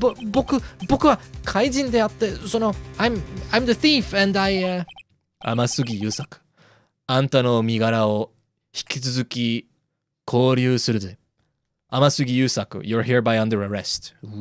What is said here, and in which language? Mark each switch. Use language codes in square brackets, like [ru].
[ja] 僕は怪人であって、 [en] I'm the thief and I... [ja] 天杉優作。あんたの身柄を引き続き拘留するぜ。 [en] 天杉優作、you're hereby under arrest.